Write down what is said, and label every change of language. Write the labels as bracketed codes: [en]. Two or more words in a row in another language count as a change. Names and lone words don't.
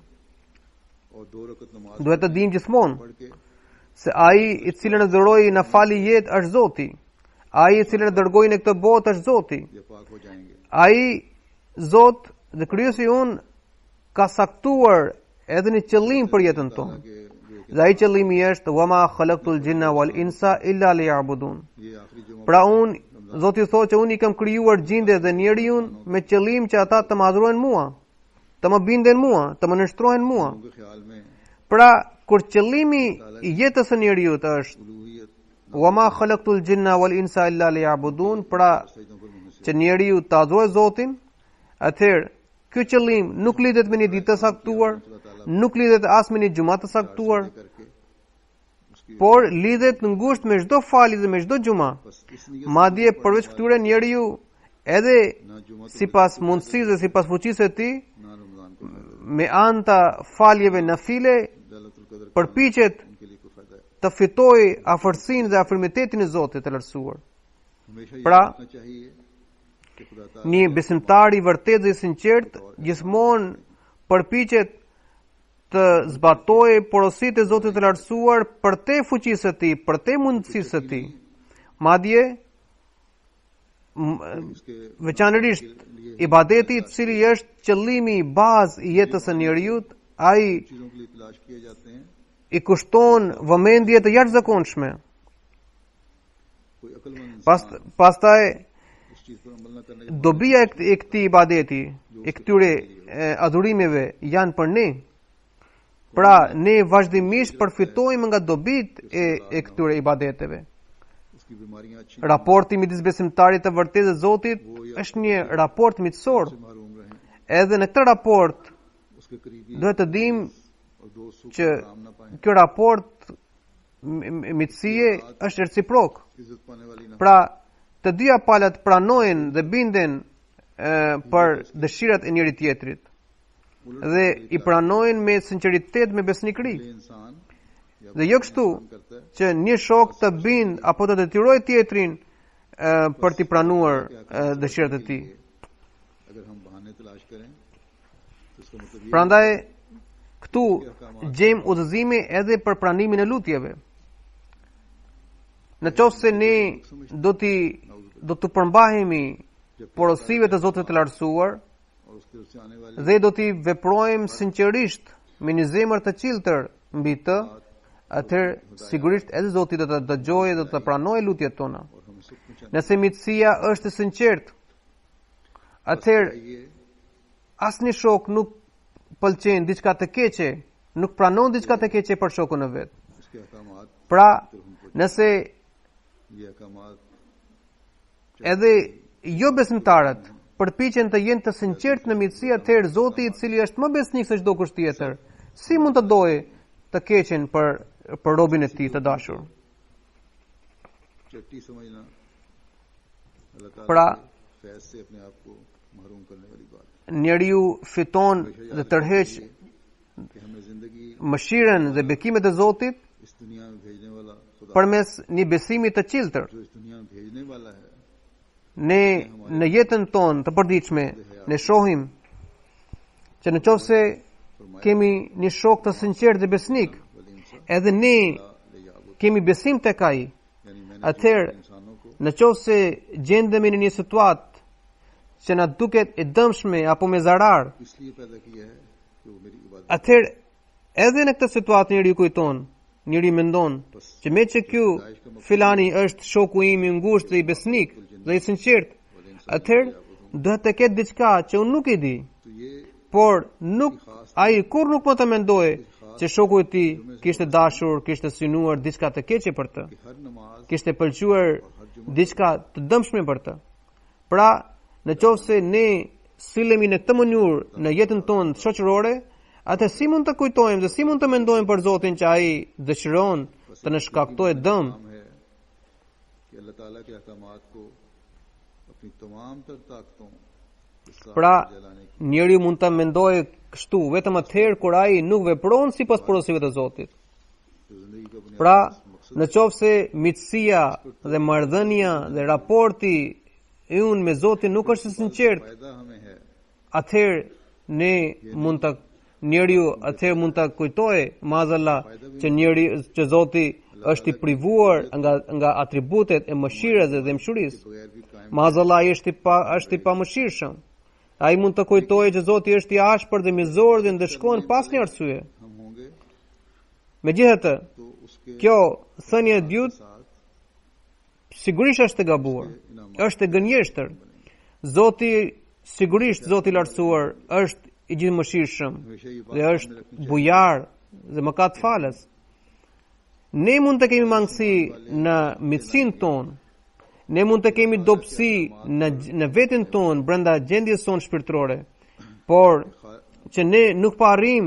[ur] اور 2 رکعت نماز [sq] Duhet të dimë gjithmonë [ur] پڑھ کے [sq] se ai i cili na dhuroi na fali jetë është Zoti. Ai i cili na dërgoi në këtë botë është Zoti. [ur] یہ پاک ہو جائیں گے [sq] Ai Zot dhe krijuesi un ka saktuar edhe një qëllim për jetën tonë. [ur] کہ جو [sq] Dhe ai qëllimi është [ar] وما خلقت الجن والإنس إلا ليعبدون. [ur] یہ آخری جمعہ [sq] Pra Zoti thotë që unë i kam krijuar gjindet dhe njeriun me qëllim që ata të më adhurojnë mua, të më binden mua, të më nështrohen mua. [ur] کے خیال میں [sq] Pra kur qëllimi i jetës së njeriut është [ur] उलूहियत [ar] وما خلقت الجن والإنس إلا ليعبدون, [sq] pra [ur] سجدوں پر منحصر [sq] që njeriu të adhurojë Zotin, atëherë ky qëllim nuk lidhet me një ditë të saktuar, nuk lidhet as me një xumë të saktuar, [ur] کر کے اس کی [sq] por lidhet në ngushtë me çdo falje dhe me çdo xumë. [ur] بس اس نیت [sq] Madje përveç këtyre njeriu edhe [ur] نہ جمعہ [sq] sipas mundësisë dhe sipas fuqisë së tij, [ur] نہ رمضان کو [sq] me anë të faljeve nafile, [ur] لیلۃ القدر [sq] përpiqet [ur] ان کے لیے کوئی فائدہ ہے [sq] të fitojë afërsinë dhe afërmitetin e Zotit të lartësuar. [ur] ہمیشہ یہ pra, سوچنا چاہیے کہ خدا تعالیٰ [sq] Një besimtar i vërtet dhe i sinqert gjithmonë përpiqet të zbatojë porositë e Zotit të lartësuar për te fuqisë së tij, për te mundësisë së tij. Madje veçanërisht ibadeti I cili është qëllimi I bazë I jetës së njeriut, ai [ur] چیزوں کے لیے تلاش کیے جاتے ہیں [sq] I kushton vëmendje të jashtëzakonshme. [ur] کوئی عقلمند انسان [sq] Pastaj [ur] اس چیز پر عمل نہ کرنے کے [sq] dobia e këtij ibadeti, e këtyre adhurimeve janë për ne. Pra ne vazhdimisht përfitojmë nga dobit e këtyre ibadeteve. [ur] اس کی بیماریاں اچھی [sq] Raporti midis besimtarit të vërtetë dhe Zotit është një raport miqësor. [ur] سے محروم رہیں, [sq] Edhe në këtë raport [ur] اس کے قریبی [sq] duhet të dimë [ur] اور دوست [sq] që [ur] کام نہ پائے, [sq] ky raport miqësie është reciprok. [ur] عزت پانے والی نہ [sq] Pra, të dyja palët pranojnë dhe binden për dëshirat e njëri tjetrit dhe I pranojnë me sinqeritet me besnikëri. [ur] لے انسان یا [sq] Dhe jo kështu [ur] کرتا ہے [sq] që një shok të bind apo të detyroj tjetrin për t'i pranuar dëshirat e tij. [ur] اگر ہم بہانے تلاش کریں تو اس کا مطلب یہ [sq] Prandaj këtu gjejmë udhëzime edhe për pranimin e lutjeve. Në qoftë se ne do të përmbahemi porosive të Zotit të Lartësuar [ur] اور اس کی طرف سے آنے والے [sq] dhe do t'i veprojmë sinqerisht me një zemër të qiltër mbi të, atëherë sigurisht edhe Zoti do të dëgjojë dhe do të pranojë lutjet tona. [ur] اور ہمیں سکھ پہنچانے [sq] Nëse mitësia është e sinqertë, atëherë [ur] ये [sq] asnjë shok nuk pëlqen diçka të keqe, nuk pranon diçka të keqe për shokun e vet. [ur] اس کے احکامات [sq] Pra, nëse [ur] یہ احکامات [sq] edhe jo besimtarët përpiqen të jenë të sinqertë në mitësi, atëherë Zoti I cili është më besnik se çdo kusht tjetër, si mund të dojë të keqen për robën e tij të dashur. [ur] چٹی سمجھنا اللہ تعالیٰ [sq] Pra, [ur] کے فیض سے اپنے آپ کو محروم کرنے والی بات [sq] njeriu fiton dhe tërheq [ur] ہے کہ ہمیں زندگی [sq] mëshirën dhe bekimet e Zotit [ur] اس دنیا میں بھیجنے والا خدا [sq] përmes një besimi të qiltër. [ur] جو اس دنیا میں بھیجنے والا ہے [sq] Ne në jetën tonë të përditshme ne shohim që në qoftë se kemi një shok të sinqert dhe besnik, edhe ne kemi besim tek ai, [ur] یعنی میں نے [sq] atëherë [ur] انسانوں کو [sq] në qoftë se gjendemi në një situatë që na duket e dëmshme apo me zarar, [ur] اس لیے پیدا کیا ہے کہ وہ میری عبادت [sq] atëherë edhe në këtë situatë njeriu kujton, njeriu mendon që me që ky filani është shoku im I ngushtë dhe I besnik dhe I sinqert, atëherë duhet të ketë diçka që unë nuk e di, [ur] تو یہ [sq] por ai kur nuk më të mendoj që shoku I tij kishte dashur, kishte synuar diçka të keqe për të, [ur] کہ ہر نماز kishte pëlqyer diçka të dëmshme për të. [sq] Pra, në qoftë se ne sillemi në këtë mënyrë në jetën tonë shoqërore, atë si mund të kujtojmë dhe si mund të mendojmë për Zotin që ai dëshiron të na shkaktojë dëm? [ur] کام ہے کہ اللہ تعالیٰ کے احکامات کو اپنی تمام تر طاقتوں کے ساتھ [sq] Pra, [ur] جلانے کی [sq] njeriu mund ta mendojë kështu vetëm atëherë kur ai nuk vepron sipas porosive të Zotit. [ur] جو زندگی کا بنیادی [sq] Pra, [ur] मकसद [sq] në qoftë se mitësia dhe marrëdhënia dhe raporti ynë me Zotin nuk është I sinqert, [ur] فائدہ ہمیں ہے [sq] atëherë ne mund ta njeriu atëherë mund ta kujtojë maazallah që Zoti është I privuar nga atributet e mëshirës dhe mshurisë. [ur] بغیر بھی قائم [sq] Maazallah është I pamëshirshëm. Ai mund të kujtojë që Zoti është I ashpër dhe mizor dhe ndeshkon pas një arsye. [ur] ہم ہوں گے [sq] Megjithatë, [ur] تو اس کے [sq] kjo thënie e dytë [ur] साथ [sq] sigurisht është e gabuar, është e gënjeshtër. Sigurisht Zoti I lartësuar është I gjithëmëshirshëm [ur] ہمیشہ یہ [sq] dhe [ur] बात [sq] është bujar dhe mëkatfalës. Ne mund të kemi mangësi në mitësinë tonë, ne mund të kemi dobësi në veten tonë brenda gjendjes sonë shpirtërore, por që ne nuk pa arrim